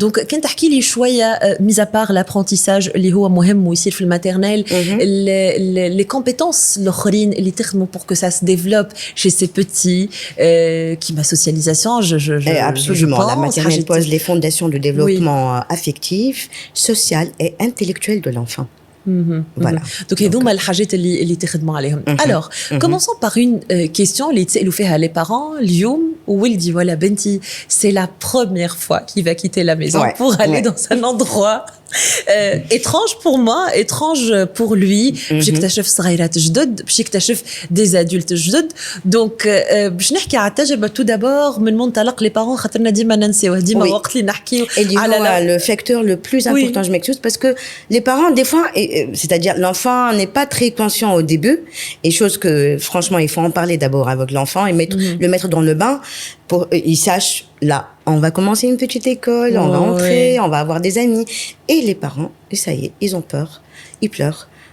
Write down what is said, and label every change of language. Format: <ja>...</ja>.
<fr>Donc</fr> <ar>كان تحكي لي شوية</ar> <fr>mis à part l'apprentissage</fr> <ar>اللي هو مهم ويصير في الماتيرنيل</ar> <fr>les compétences</fr> <ar>الآخرين اللي تخدموا</ar> <fr>pour que ça se développe chez ces petits qui ma socialisation absolument je pense, la maternelle pose les fondations du développement affectif, social et intellectuel de l'enfant. Voilà.</fr> <ar>Donc هذوما الحاجات اللي تخدموا عليهم.</ar> <fr>Alors, commençons par une question</fr> <ar>اللي تسألوا فيها</ar> <fr>les parents اليوم.</fr> <ar>ولدي ولا بنتي</ar> <fr>c'est la première fois qu'il va quitter la maison pour aller dans un endroit étrange pour moi, étrange pour lui.</fr> <ar>باش يكتشف صغيرات جدد, باش يكتشف</ar> <fr>des adultes</fr> <ar>جدد. Donc باش نحكي على التجربة</ar> <fr>tout d'abord</fr> <ar>من منطلق</ar> <fr>les parents</fr> <ar>خاطرنا ديما ننساوه ديما وقت اللي نحكيو</ar> <fr>على le facteur le plus important. Je m'excuse parce que les parents des fois, c'est-à-dire l'enfant n'est pas très conscient au début et chose que franchement il faut en parler d'abord avec l'enfant et le mettre dans le bain pour il sache là on va commencer une petite école, on va entrer, on va avoir des amis et les parents et ça y est, ils ont peur, ils pleurent</fr>